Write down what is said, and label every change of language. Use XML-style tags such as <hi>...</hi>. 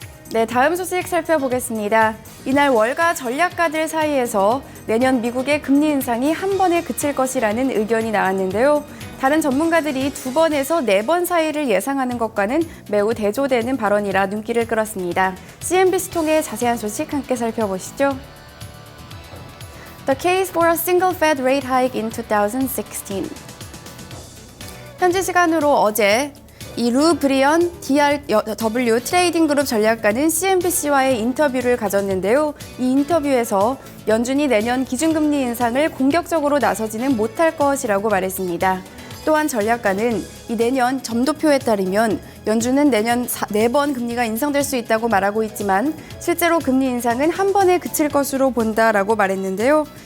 <ko>네, 다음 소식 살펴보겠습니다. 이날 월가 전략가들 사이에서 내년 미국의 금리 인상이 한 번에 그칠 것이라는 의견이 나왔는데요. 다른 전문가들이 2번에서 4번 사이를 예상하는 것과는 매우 대조되는 발언이라 눈길을 끌었습니다. CNBC 통해 자세한 소식 함께 살펴보시죠.</ko> <en>The case for a single Fed rate hike in 2016.</en> <ko>현지 시간으로 어제 루 브리언 DRW 트레이딩 그룹 전략가는 CNBC와의 인터뷰를 가졌는데요. 이 인터뷰에서 연준이 내년 기준금리 인상을 공격적으로 나서지는 못할 것이라고 말했습니다. 또한 전략가는 이 내년 점도표에 따르면 연준은 내년 4번 금리가 인상될 수 있다고 말하고 있지만 실제로 금리 인상은 한 번에 그칠 것으로 본다라고 말했는데요.</ko>